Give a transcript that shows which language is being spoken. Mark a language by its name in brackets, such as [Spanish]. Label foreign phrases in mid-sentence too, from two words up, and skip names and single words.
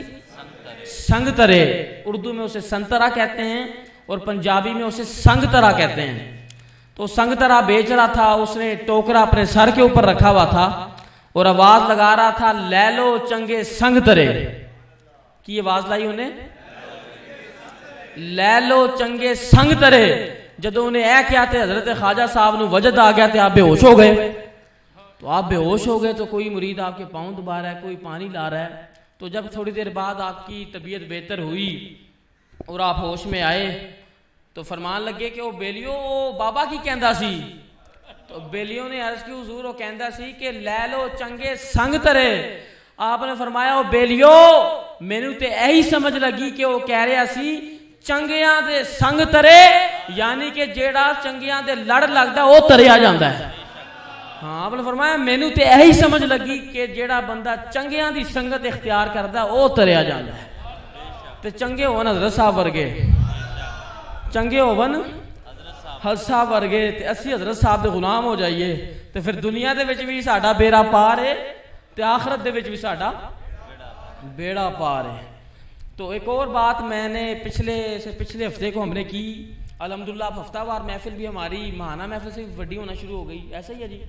[Urdu] سنگ ترے، اردو میں اسے سنترا کہتے ہیں اور پنجابی میں اسے سنگ ترا کہتے ہیں۔ تو سنگ ترا بیچ رہا تھا، اس نے ٹوکرا اپنے سر کے اوپر رکھا ہوا تھا اور آواز لگا رہا تھا [Punjabi] لے لو چنگے سنگ ترے [Urdu] کی آواز لائی انہیں، [Punjabi] لے لو چنگے سنگ ترے۔ جدو انہیں اے کیا تھے حضرت خواجہ صاحب نے وجد آ گیا تھے، آپ بے ہوش ہو گئے۔ [Urdu] تو آپ بے ہوش ہو گئے تو کوئی مرید آپ کے پاؤں دبا رہا ہے، کوئی پانی لا رہا ہے۔ تو جب تھوڑی دیر بعد آپ کی طبیعت بہتر ہوئی اور آپ ہوش میں آئے تو فرمان لگے کہ [Punjabi] وہ بیلیو بابا کی کہندا سی۔ [Urdu] تو بیلیوں نے عرض کی [Punjabi] حضور وہ کہندا سی کہ لے لو چنگے سنگ ترے۔ [Urdu] آپ نے فرمایا [Punjabi] وہ بیلیو مینوں تے ایہی سمجھ لگی کہ وہ کہہ رہا سی چنگیاں دے سنگ ترے، یعنی کہ جیڑا چنگیاں دے لڑ لگدا وہ تریا جاندا ہے۔ [Urdu] ہاں آپ نے فرمایا [Punjabi] مینوں تے ایہی سمجھ لگی کہ جیڑا بندہ چنگیاں دی سنگت اختیار کردا وہ تریا جاندا ہے۔ تے چنگے ہون حضرت صاحب ورگے، چنگے ہون حضرت صاحب ورگے تے اسی حضرت صاحب دے غلام ہو جائیے تے پھر دنیا دے وچ بھی ساڈا بیڑا پار ہے تے آخرت دے وچ بھی ساڈا بیڑا پار ہے۔ [Urdu] تو ایک اور بات میں نے پچھلے ہفتے کو ہم نے کی، الحمدللہ ہفتہ وار محفل بھی ہماری ماہانہ محفل سے بڑی ہونا شروع ہو گئی، ایسا ہی ہے جی؟